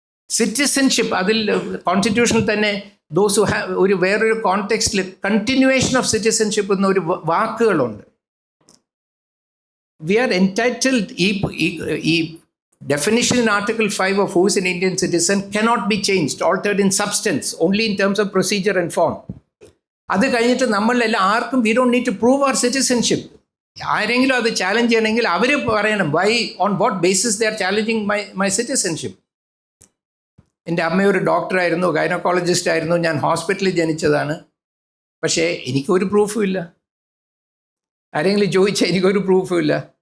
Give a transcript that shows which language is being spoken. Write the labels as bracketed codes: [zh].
[ml] Citizenship, അതിൽ കോൺസ്റ്റിറ്റ്യൂഷനിൽ തന്നെ [en] those who have [ml] ഒരു വേറൊരു കോണ്ടെക്സ്റ്റിൽ കണ്ടിന്യൂവേഷൻ ഓഫ് സിറ്റിസൺഷിപ്പ് എന്നൊരു വാക്കുകളുണ്ട്. [en] We are entitled. ഈ definition in Article 5 of who is an Indian citizen cannot be changed, altered in substance, only in terms of procedure and form. [ml] അത് കഴിഞ്ഞിട്ട് നമ്മളെല്ലാം ആർക്കും [en] we don't need to prove our citizenship. [ml] ആരെങ്കിലും അത് challenge ചെയ്യണമെങ്കിൽ അവർ പറയണം [en] Why, on what basis they are challenging my citizenship. [ml] എൻ്റെ അമ്മ ഒരു ഡോക്ടറായിരുന്നു, ഗൈനക്കോളജിസ്റ്റ് ആയിരുന്നു. ഞാൻ ഹോസ്പിറ്റലിൽ ജനിച്ചതാണ്. പക്ഷേ എനിക്കൊരു പ്രൂഫും ഇല്ല. ആരെങ്കിലും ചോദിച്ചാൽ എനിക്കൊരു പ്രൂഫും ഇല്ല.